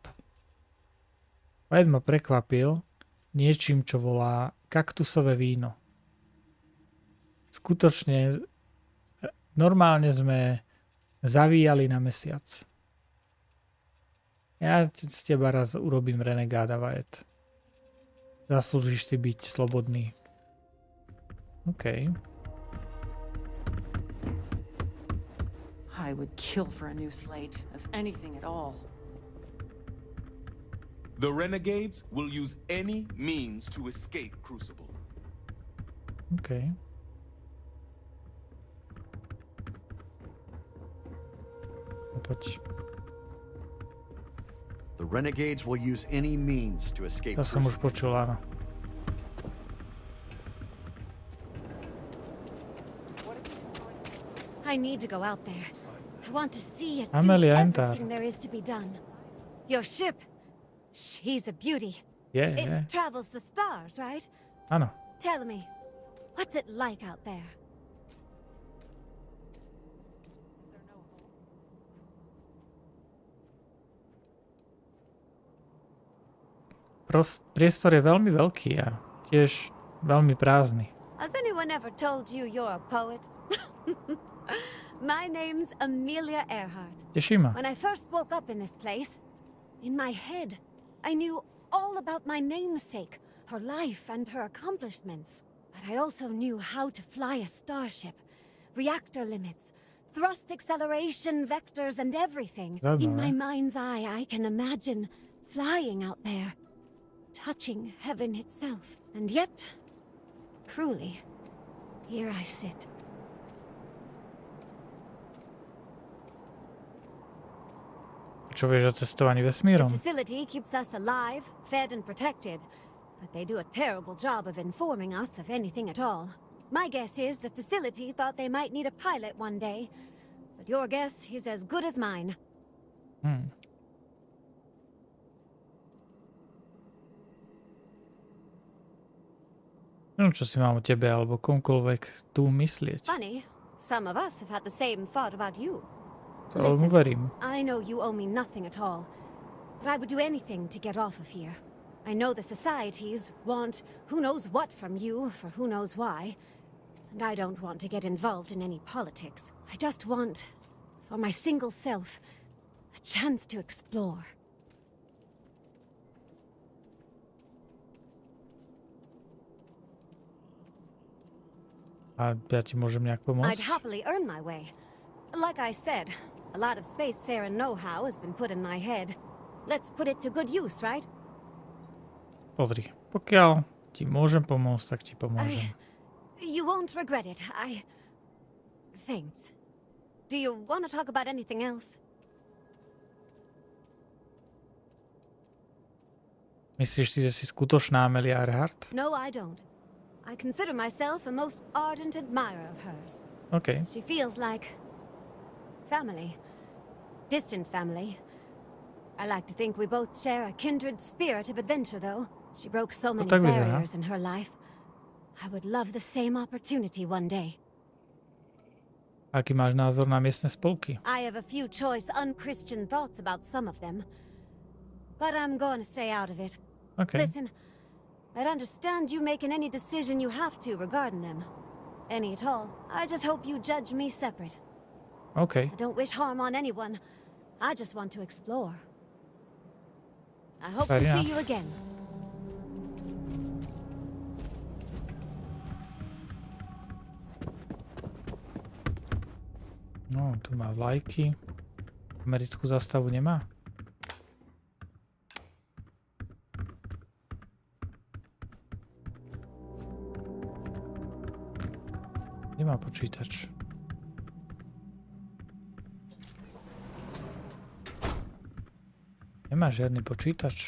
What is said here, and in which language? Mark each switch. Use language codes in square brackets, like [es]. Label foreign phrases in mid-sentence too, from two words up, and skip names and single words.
[sk] Vajet ma prekvapil niečím, čo volá kaktusové víno. Skutočne normálne sme zavíjali na mesiac. Ja z teba raz urobím renegáda, Vajet. Zaslúžiš si byť slobodný. OK. [en] I would kill for a new slate, if anything at all. The renegades will use any means to escape Crucible. [sk] OK. Poď. [en] The renegades will use any means to escape. [sk] To som už počul, áno. [en] I need to go out there. I want to see it, do Amelia everything there is to be done. Your ship, she's a beauty. Yeah, It yeah. travels the stars, right? [sk] Áno. [en] Tell me, what's it like out there? [sk] Priestor je veľmi veľký a tiež veľmi prázdny. [en] Has anyone ever told you you're a poet? My name's Amelia Earhart. [sk] Teším ma. [en] When I first woke up in this place, in my head, I knew all about my namesake, her life and her accomplishments. But I also knew how to fly a starship, reactor limits, Thrust acceleration, vectors, and everything. In my mind's eye, I can imagine flying out there, touching heaven itself. And yet, cruelly, here I sit. [sk] Čo vieš o cestovaní vesmírom? [en] The facility keeps us alive, fed, and protected, but they do a terrible job of informing us of anything at all. My guess is the facility thought they might need a pilot one day, but your guess is as good as mine. [sk] Neviem, čo si mám o tebe alebo komkoľvek tu myslieť. [en] Funny, some of us have had the same thought about you. [sk] To mu verím. [en] I know you owe me nothing at all, but I would do anything to get off of here. I know the societies want who knows what from you for who knows why, and I don't want to get involved in any politics. I just want, for my single self, a chance to explore. [sk] A ja ti môžem nejak pomôcť? [en] I'd happily earn my way. Like I said, a lot of spacefaring know-how has been put in my head. Let's put it to good use, right? [sk] Pozri, pokiaľ ti môžem pomôcť, tak ti pomôžem. [en] You won't regret it. Thanks. Do you want to talk about anything else? [sk] Myslíš si, že si skutočná Amelia Earhart? [en] No, I don't. I consider myself a most ardent admirer of hers. Okay. She feels like family. Distant family. I like to think we both share a kindred spirit of adventure, though. She broke so many barriers in her life. I would love the same opportunity one day. [sk] Aký máš názor na miestne spolky? [en] I have a few choice unchristian thoughts about some of them. But I'm going to stay out of it. Okay. Listen, I'd understand you making any decision you have to regarding them. Any at all. I just hope you judge me separate. Okay. I don't wish harm on anyone. I just want to explore. I hope to see you again. [sk] No, tu má vlajky. Americkú zastavu nemá. Nemá počítač. Nemá žiadny počítač.